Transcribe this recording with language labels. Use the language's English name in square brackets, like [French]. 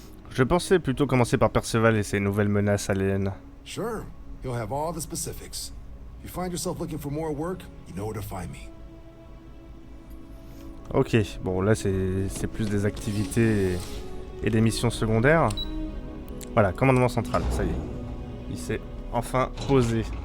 [French] Je pensais plutôt commencer par Perceval et ses nouvelles menaces aliens. [English] Sure, he'll have all the specifics. If you find yourself looking for more work, you know where to find me. [French] Ok, bon là c'est plus des activités et des missions secondaires. Voilà, commandement central, ça y est. Il s'est enfin posé.